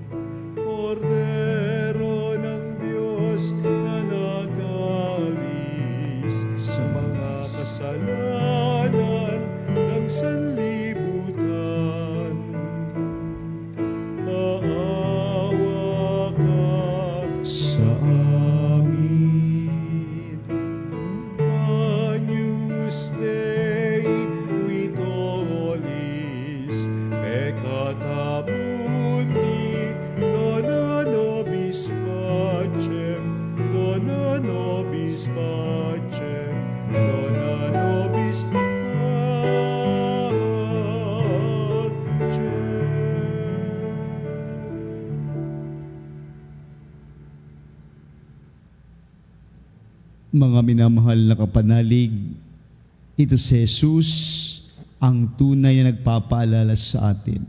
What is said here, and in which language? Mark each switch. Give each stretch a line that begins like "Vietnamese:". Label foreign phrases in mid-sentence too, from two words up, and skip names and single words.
Filipino: Kordero ng Diyos na nag-aalis sa mga kasalanan ng sanlibutan. Maawa ka Sa amin.
Latin: Agnus Dei, qui tollis peccata mundi, dona nobis pacem, dona nobis pacem, dona nobis pacem.
Filipino: Mga minamahal na kapanalig, ito si Jesus ang tunay na nagpapaalala sa atin.